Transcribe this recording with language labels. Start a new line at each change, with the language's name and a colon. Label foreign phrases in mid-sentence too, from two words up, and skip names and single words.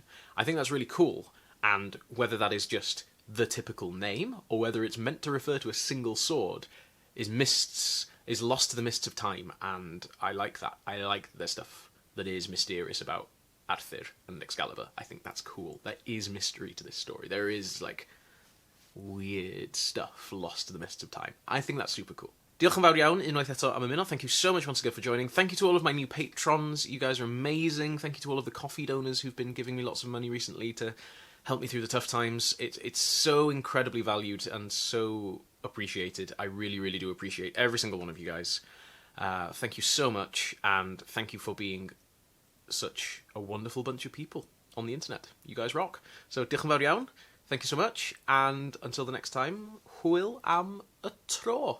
English: I think that's really cool, and whether that is just the typical name, or whether it's meant to refer to a single sword, is lost to the mists of time, and I like that. I like the stuff that is mysterious about Arthur and Excalibur. I think that's cool. There is mystery to this story. There is, weird stuff lost to the mists of time. I think that's super cool.
Welsh: Diolch yn fawr iawn, unwaith eto am ymuno.
English: Thank you so much once again for joining. Thank you to all of my new patrons. You guys are amazing. Thank you to all of the coffee donors who've been giving me lots of money recently to help me through the tough times. It's so incredibly valued and so appreciated. I really, really do appreciate every single one of you guys. Thank you so much, and thank you for being such a wonderful bunch of people on the internet. You guys rock. So,
Welsh: diolch yn fawr iawn.
English: Thank you so much, and until the next time,
Welsh: hwyl am y tro.